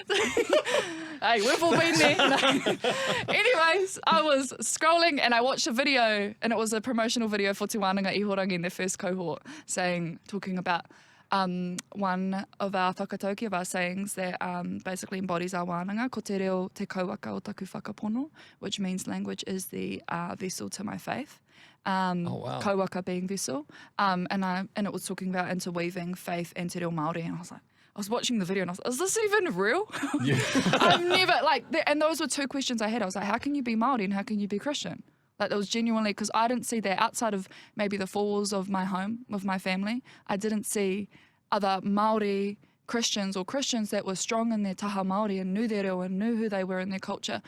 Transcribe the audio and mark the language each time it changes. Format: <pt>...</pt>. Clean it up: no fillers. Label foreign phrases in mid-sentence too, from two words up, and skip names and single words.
<en>Hey, we've all been there. No. Anyways, I was scrolling and I watched a video, and it was a promotional video for Te Wānanga Ihorangi in their first cohort, talking about one of our whakatauki of our sayings that basically embodies our wānanga,</en> <mi>ko te reo te kauaka o taku whakapono,</mi> <en>which means language is the vessel to my faith. Kauaka being vessel. And it was talking about interweaving faith and</en> <mi>te reo Māori,</mi> <en>and I was watching the video and I was like, is this even real? Yeah. I've never, and those were 2 questions I had. I was like, how can you be Māori and how can you be Christian? Like, that was genuinely, because I didn't see that outside of maybe the 4 walls of my home with my family. I didn't see other Māori Christians or Christians that were strong in their</en> <mi>taha Māori</mi> <en>and knew their reo and knew who they were in their culture.</en>